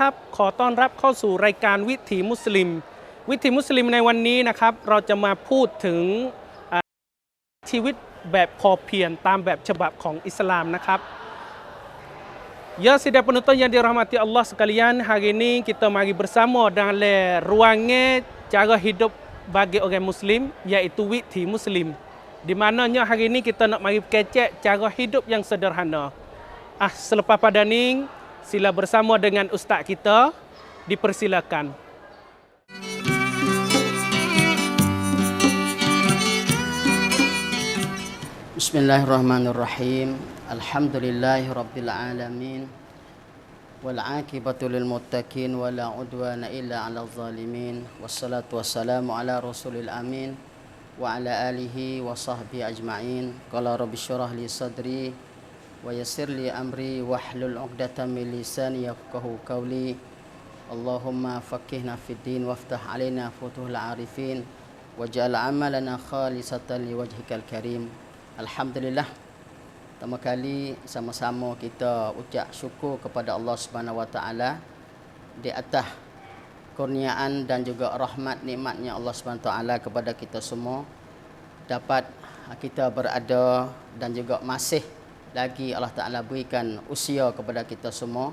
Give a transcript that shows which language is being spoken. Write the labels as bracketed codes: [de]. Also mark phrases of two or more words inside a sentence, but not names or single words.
[th] ครับขอต้อนรับเข้าสู่รายการวิถีมุสลิมในวันนี้นะครับเราจะมาพูดถึงชีวิตแบบพอเพียงตามแบบฉบับของอิสลามนะครับ [ms] Ya sidang penonton yang dirahmati Allah sekalian, hari ini kita mari bersama dalam ruangan cara hidup bagi orang Muslim, iaitu Withi Muslim. Di mananya hari ini kita nak mari kecek cara hidup yang sederhana. Selepas pada ni, sila bersama dengan ustaz kita, dipersilakan. [ar] بسم الله الرحمن الرحيم. الحمد لله رب العالمين. والعاقبة للمتقين ولا عدوان إلا على الظالمين. والصلاة والسلام على رسول الأمين وعلى آله وصحبه أجمعين. قال رب اشرح لي صدري ويسر لي أمري واحلل عقدة من لساني يفقهوا قولي. اللهم فقهنا في الدين وافتح علينا فتوح العارفين واجعل عملنا خالصا لوجهك الكريم. [ms] Alhamdulillah, pertama kali sama-sama kita ucap syukur kepada Allah [ar] سبحانه وتعالى [ms] di atas kurniaan dan juga rahmat nikmatnya Allah [ar] سبحانه وتعالى [ms] kepada kita semua, dapat kita berada dan juga masih lagi Allah Taala berikan usia kepada kita semua.